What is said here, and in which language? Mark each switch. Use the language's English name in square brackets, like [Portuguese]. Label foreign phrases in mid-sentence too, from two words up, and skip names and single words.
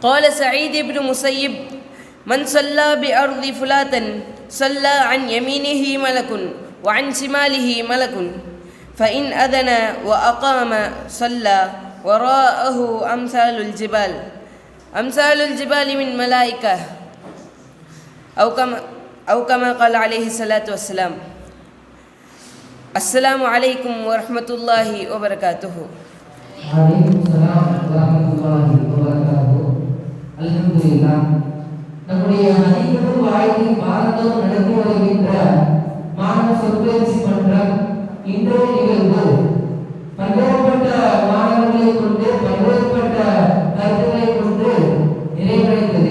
[Arabic] قال سعيد بن مسيب من صلى بأرض فلات صلى عن يمينه ملك وعن شماله ملك فإن أذن وأقام صلى وراءه أمثال الجبال من ملائكة أو كما قال عليه الصلاة والسلام. السلام عليكم ورحمة الله وبركاته. وعليكم السلام ورحمة الله وبركاته. Alhamdulillah. [Tamil] நம்முடைய அதிகமும் வாழ்க்கை பாரதம் நடத்தி வருகின்ற மாணவ சொற்பயிற்சி மன்றம் இன்றைய நிகழ்வு பல்வேறுபட்ட மாணவர்களை கொண்டு பல்வேறுபட்ட கருத்துக்களை கொண்டு நிறைவடைந்தது.